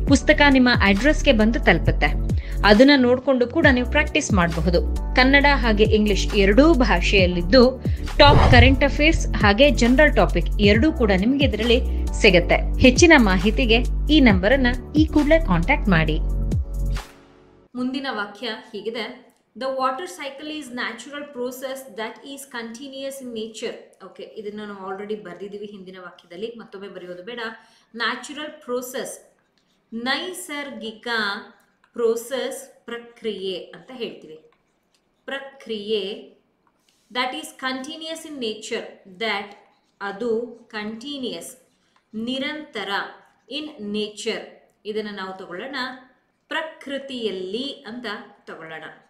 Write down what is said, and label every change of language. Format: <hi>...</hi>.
<kn>ಪುಸ್ತಕ ನಿಮ್ಮ ಅಡ್ರೆಸ್ಗೆ ಬಂದು ತಲುಪುತ್ತೆ. ಅದನ್ನ ನೋಡ್ಕೊಂಡು ಕೂಡ ನೀವು ಪ್ರಾಕ್ಟೀಸ್ ಮಾಡಬಹುದು. ಕನ್ನಡ ಹಾಗೆ ಇಂಗ್ಲಿಷ್ ಎರಡೂ ಭಾಷೆಯಲ್ಲಿದ್ದು ಟಾಪ್ ಕರೆಂಟ್ ಅಫೇರ್ಸ್ ಹಾಗೆ ಜನರಲ್ ಟಾಪಿಕ್ ಎರಡೂ ಕೂಡ ನಿಮ್ಗೆ ಇದರಲ್ಲಿ ಸಿಗುತ್ತೆ. ಹೆಚ್ಚಿನ ಮಾಹಿತಿಗೆ ಈ ನಂಬರ್ ಅನ್ನ ಈ ಕೂಡಲೇ ಕಾಂಟ್ಯಾಕ್ಟ್ ಮಾಡಿ. ಮುಂದಿನ ವಾಕ್ಯ ಹೀಗಿದೆ:</kn> <en>The water cycle is natural process that is continuous in nature.</en> <kn>Okay, ಇದನ್ನು ನಾವು ಆಲ್ರೆಡಿ ಬರೆದಿದ್ದೀವಿ ಹಿಂದಿನ ವಾಕ್ಯದಲ್ಲಿ, ಮತ್ತೊಮ್ಮೆ ಬರೆಯೋದು ಬೇಡ. ನ್ಯಾಚುರಲ್ ಪ್ರೋಸೆಸ್, ನೈಸರ್ಗಿಕ ಪ್ರೋಸೆಸ್, ಪ್ರಕ್ರಿಯೆ ಅಂತ ಹೇಳ್ತೀವಿ. ಪ್ರಕ್ರಿಯೆ</kn> <en>that is continuous in nature, that</en> <kn>ಅದು ಕಂಟಿನ್ಯೂಯಸ್, ನಿರಂತರ, ಇನ್ ನೇಚರ್ ಇದನ್ನು ನಾವು ತಗೊಳ್ಳೋಣ ಪ್ರಕೃತಿಯಲ್ಲಿ ಅಂತ ತಗೊಳ್ಳೋಣ.</kn>